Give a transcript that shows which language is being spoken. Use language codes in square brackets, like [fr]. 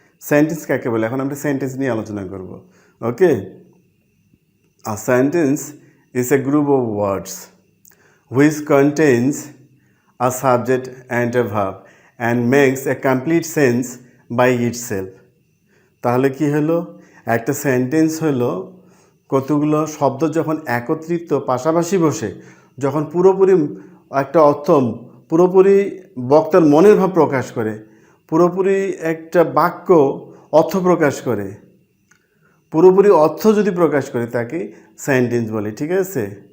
[bn] Sentence কাকে বলে? এখন আমরা সেন্টেন্স নিয়ে আলোচনা করব। [en] Okay, a sentence is a group of words which contains a subject and a verb and makes a complete sense by itself. [bn] তাহলে কি হলো? একটা সেন্টেন্স হলো কতগুলো শব্দ যখন একত্রিত পাশাপাশি বসে যখন পুরোপুরি একটা অর্থ, পুরোপুরি বক্তার মনের ভাব প্রকাশ করে, পুরোপুরি একটা বাক্য অর্থ প্রকাশ করে, পুরোপুরি অর্থ যদি প্রকাশ করে তাকে সেন্টেন্স বলে, ঠিক আছে?